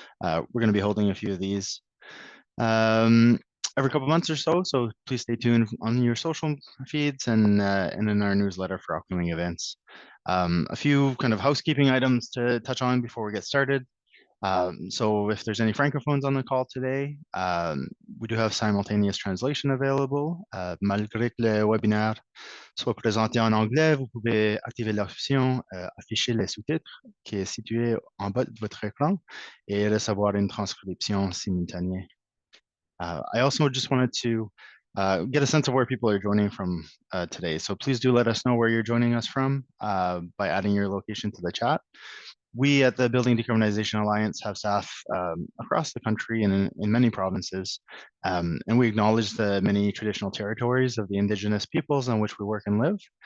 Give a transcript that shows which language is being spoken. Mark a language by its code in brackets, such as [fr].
[en] We're going to be holding a few of these um, every couple of months or so, so please stay tuned on your social feeds and in our newsletter for upcoming events. A few kind of housekeeping items to touch on before we get started. So if there's any francophones on the call today, we do have simultaneous translation available. [fr] Malgré que le webinaire soit présenté en anglais, vous pouvez activer l'option afficher les sous-titres qui est située en bas de votre écran et recevoir une transcription simultanée. [en] I also just wanted to get a sense of where people are joining from today. So please do let us know where you're joining us from by adding your location to the chat. We at the Building Decarbonization Alliance have staff across the country and in many provinces, and we acknowledge the many traditional territories of the Indigenous peoples on which we work and live.